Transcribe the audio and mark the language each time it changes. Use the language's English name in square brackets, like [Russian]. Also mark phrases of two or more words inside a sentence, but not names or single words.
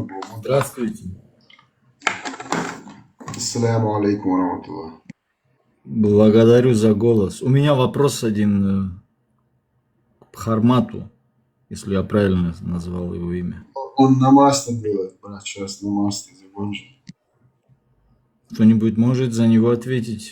[Russian] Здравствуйте. [Arabic] السلام عليكم و. [Russian] Благодарю за голос. У меня вопрос один к Хармату, если я правильно назвал его имя. Он намасте делает, брат, сейчас намасте закончит. Кто-нибудь может за него ответить?